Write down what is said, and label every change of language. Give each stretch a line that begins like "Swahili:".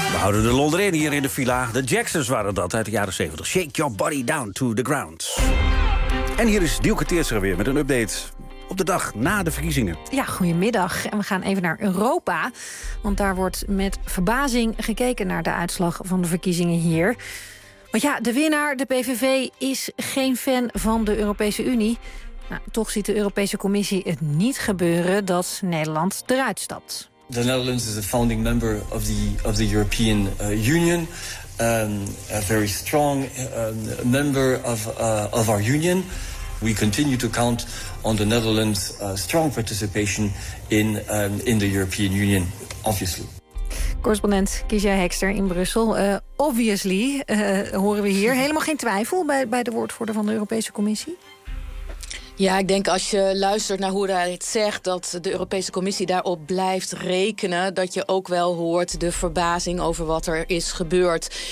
Dutch: De Londrenen hier in de villa. De Jacksons waren dat uit de jaren 70.
English: Shake your body down to the ground.
Dutch: En hier is Dielke Teertscher weer met een update op de dag na de verkiezingen. Ja, goedemiddag. En we gaan even naar Europa. Want daar wordt met verbazing gekeken naar de uitslag van de verkiezingen hier. Want ja, de winnaar, de PVV, is geen fan van de Europese Unie. Nou, toch ziet de Europese Commissie het niet gebeuren dat Nederland eruit stapt.
English: The Netherlands is a founding member of the European Union, a very strong member of our union. We continue to count on the Netherlands' strong participation in the European Union, obviously.
Dutch: Correspondent Kiesja Hekster in Brussel. Obviously, horen we hier helemaal geen twijfel bij de woordvoerder van de Europese Commissie. Ja, ik denk als je luistert naar hoe hij het zegt, dat de Europese Commissie daarop blijft rekenen, dat je ook wel hoort de verbazing over wat er is gebeurd.